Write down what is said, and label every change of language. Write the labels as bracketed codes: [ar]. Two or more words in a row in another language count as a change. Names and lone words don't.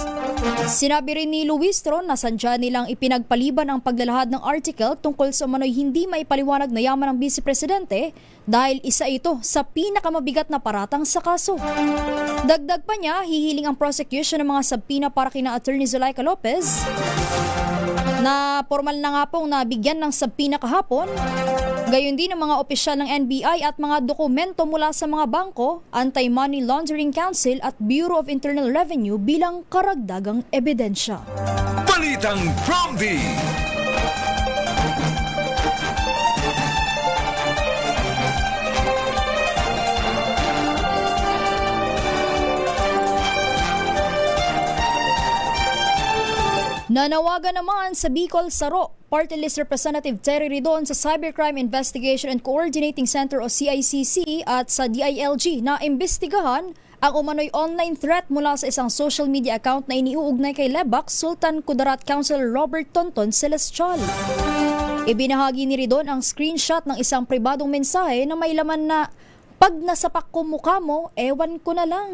[tl] Sinabi rin ni Luistro na sandya nilang ipinagpaliban ang paglalahad ng article tungkol sa umano'y hindi maipaliwanag na yaman ng Vice Presidente dahil isa ito sa pinakamabigat na paratang sa kaso. Dagdag pa niya, hihiling ang prosecution ng mga subpoena para kina Attorney Zuleika Lopez na formal na nga pong nabigyan ng subpoena kahapon Gayon din ang mga opisyal ng NBI at mga dokumento mula sa mga bangko, Anti-Money Laundering Council at Bureau of Internal Revenue bilang karagdagang ebidensya. Balitang Promdi! Nanawagan naman sa Bicol Saro, Party List Representative Terry Ridon sa Cybercrime Investigation and Coordinating Center o CICC at sa DILG na imbestigahan ang umano'y [en] online threat [tl] mula sa isang [en] social media account [tl] na iniuugnay kay Lebac Sultan Kudarat Councilor Robert Tonton Celestial. Ibinahagi ni Ridon ang screenshot ng isang pribadong mensahe na may laman na, "Pag nasapak ko mukha mo, ewan ko na lang."